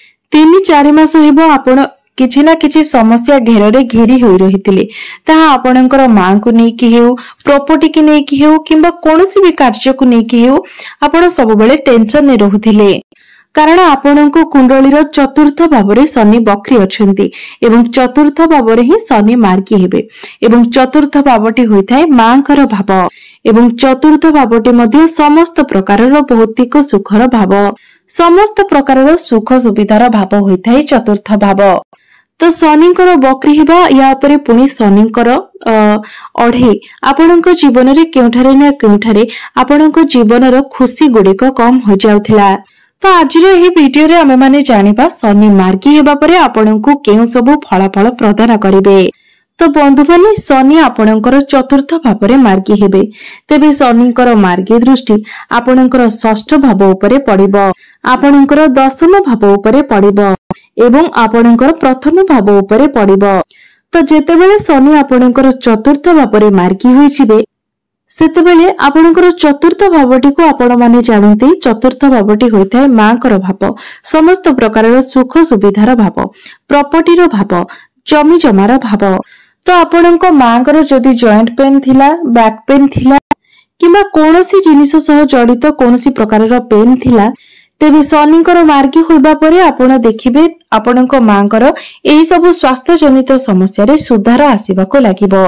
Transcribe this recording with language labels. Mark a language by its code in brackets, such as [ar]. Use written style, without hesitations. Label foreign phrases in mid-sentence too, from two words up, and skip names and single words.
[or] 3-4 ମାସ ହେବୋ ଆପଣ କିଛି ନା କିଛି ସମସ୍ୟା ଘେର ରେ ଘେରି ହୋଇ ରହିଥିଲେ। ତାହା ଆପଣଙ୍କର ମାଁ କୋ ନୈ କି ହେଉ, ପ୍ରପର୍ଟି କି ନୈ କି ହେଉ କିମ୍ବା କୋନୋସି ଭି କାର୍ଯ୍ୟ କୋ ନୈ କି ହେଉ ଆପଣ ସବୁ ବେଳେ ଟେନସନ ନେ ରହୁଥିଲେ। କାରଣ ଆପଣକୋ କୁଣ୍ଡଳୀର ଚତୁର୍ଥ ଭାବରେ ଶନି ବକରୀ ଅଛନ୍ତି ଏବଂ ଚତୁର୍ଥ ଭାବରେ ହିଁ ଶନି ମାର୍ଗୀ ହେବେ ଏବଂ ଚତୁର୍ଥ ଭାବଟି ହୋଇଥାଏ ମାଙ୍କର ଭାବ ଏବଂ ଚତୁର୍ଥ ଭାବଟି ମଧ୍ୟେ ସମସ୍ତ ପ୍ରକାରର ଭୌତିକ ସୁଖର ଭାବ, ସମସ୍ତ ପ୍ରକାରର ସୁଖ ସୁବିଧାର ଭାବ ହୋଇଥାଏ ଚତୁର୍ଥ ଭାବ। ତୋ ଶନିଙ୍କର ବକରୀ ହେବା ୟା ଉପରେ ପୁଣି ଶନିଙ୍କର ଅଢେ ଆପଣକ ଜୀବନ ରେ କେଉଁଠାରେ ନା କେଉଁଠାରେ ଆପଣକ ଜୀବନର ଖୁସି ଗୁଡ଼ିକ କମ ହୋ ଯାଉଥିଲା। ତୋ ଆଜିର ଏହି ଭିଡିଓ ରେ ଆମେ ମାନେ ଜାଣିବା ଶନି ମାର୍ଗୀ ହେବା ପରେ ଆପଣକୋ କେଉଁ ସବୁ ଫଳାଫଳ ପ୍ରଦାନ କରିବେ। ତୋ ବନ୍ଧୁ ମାନେ ଶନି ଆପଣଙ୍କର ଚତୁର୍ଥ ଭାବରେ ମାର୍ଗୀ ହେବେ, ତେବେ ଶନିଙ୍କର ମାର୍ଗୀ ଦୃଷ୍ଟି ଆପଣଙ୍କର ଷଷ୍ଠ ଭାବ ଉପରେ ପଡ଼ିବୋ, ଆପଣଙ୍କର ଦଶମ ଭାବ ଉପରେ ପଡ଼ିବୋ ଏବଂ ଆପଣଙ୍କର ପ୍ରଥମ ଭାବ ଉପରେ ପଡ଼ିବୋ। ତୋ ଯେତେବେଳେ ଶନି ଆପଣଙ୍କର ଚତୁର୍ଥ ଭାବରେ ମାର୍ଗୀ ହୋଇଛିବେ ସେତେବେଳେ ଆପଣଙ୍କର ଚତୁର୍ଥ ଭାବଟି କୋ ଆପଣ ମାନେ ଜାଣନ୍ତେ ଚତୁର୍ଥ ଭାବଟି ହୋଇଥାଏ ମାଙ୍କର ଭାବ, ସମସ୍ତ ପ୍ରକାରର ସୁଖ ସୁବିଧାର ଭାବ, ପ୍ରପର୍ଟିର ଭାବ, ଜମି ଜମାର ଭାବ। ତୋ ଆପଣକ ମାଙ୍କର ଯଦି [en] joint pain [or] ଥିଲା, [en] back pain [or] ଥିଲା କିମ୍ବା କୋନୋସି ଜିନିଷ ସହ ଜଡ଼ିତ କୋନୋସି ପ୍ରକାରର ପେନ ଥିଲା ତେବେ ଶନିଙ୍କର ମାର୍ଗୀ ହୋଇବା ପରେ ଆପଣ ଦେଖିବେ ଆପଣକ ମାଙ୍କର ଏହି ସବୁ ସ୍ୱାସ୍ଥ୍ୟ ଜନିତ ସମସ୍ୟା ରେ ସୁଧାର ଆସିବାକୋ ଲାଗିବୋ।